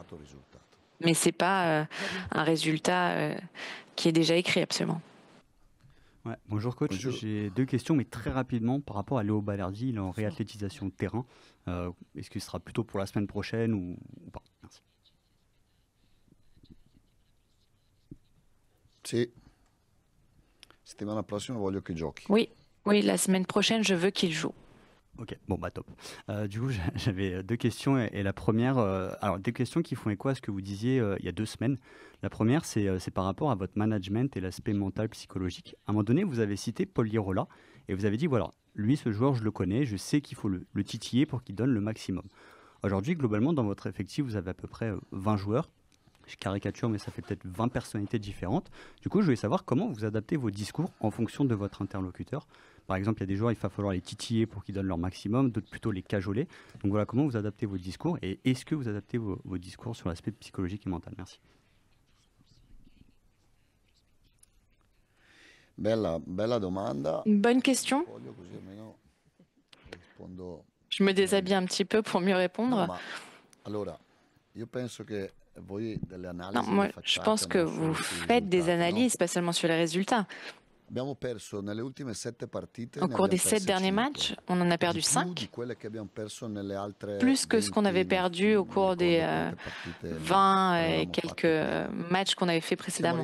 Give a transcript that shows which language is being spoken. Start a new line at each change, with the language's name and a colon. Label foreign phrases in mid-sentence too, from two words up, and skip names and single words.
French: Mais ce n'est pas un résultat qui est déjà écrit, absolument. Ouais. Bonjour coach, j'ai 2 questions, mais très rapidement par rapport à Léo Balerdi, il est en réathlétisation de terrain. Est-ce que ce sera plutôt pour la semaine prochaine ou pas? Merci.
Italian: Sì. Settimana prossima voglio che giochi.
French: Oui, la semaine prochaine, je veux qu'il joue. Ok, bon bah top. Du coup, j'avais 2 questions et la première, alors 2 questions qui font écho à ce que vous disiez il y a 2 semaines. La première, c'est par rapport à votre management et l'aspect mental, psychologique. À un moment donné, vous avez cité Paul Lirola et vous avez dit, voilà, lui, ce joueur, je le connais, je sais qu'il faut le titiller pour qu'il donne le maximum. Aujourd'hui, globalement, dans votre effectif, vous avez à peu près 20 joueurs. Je caricature, mais ça fait peut-être 20 personnalités différentes. Du coup, je voulais savoir comment vous adaptez vos discours en fonction de votre interlocuteur. Par exemple, il y a des joueurs, il va falloir les titiller pour qu'ils donnent leur maximum, d'autres plutôt les cajoler. Donc voilà, comment vous adaptez vos discours et est-ce que vous adaptez vos discours sur l'aspect psychologique et mental? Merci.
Italian: Bella domanda.
French: Une bonne question. Je me déshabille un petit peu pour mieux répondre. Non, moi, je pense que vous faites des analyses, pas seulement sur les résultats. Au cours des 7 derniers matchs, on en a perdu 5, plus que ce qu'on avait perdu au cours des 20 et quelques matchs qu'on avait fait précédemment.